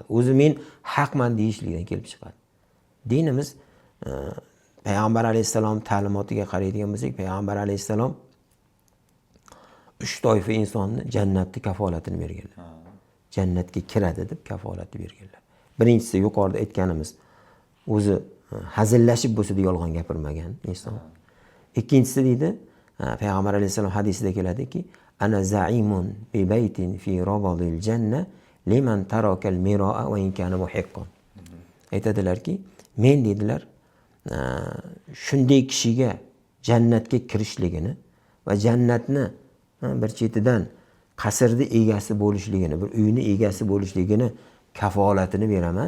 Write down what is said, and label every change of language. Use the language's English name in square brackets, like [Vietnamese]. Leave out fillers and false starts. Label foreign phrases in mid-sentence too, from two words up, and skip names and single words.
[Uzbek] O'zi men haqman deyishlikdan kelib chiqadi. Dinimiz Payg'ambar alayhisalom ta'limotiga qaraydigan bo'lsak, Payg'ambar alayhisalom 3 toifa insonni jannatning kafolatini berganlar. Jannatga kiradi deb kafolatni berganlar. Birinchisi yuqorida aytganimiz, o'zi hazillashib bo'lsa-da yolg'on gapirmagan inson. Ikkinchisi deydi, Payg'ambar alayhisalom hadisida keladiki, [Arabic] أنا زعيم ببيت في ربض الجنة لمن ترك المراء وإن كان محقا. [Uzbek] Aytadilarki, men dedilar, shunday kishiga jannatga kirishligini va jannatni bir chetidan qasrni egasi bo'lishligini, bir uyni egasi bo'lishligini kafolatini beraman.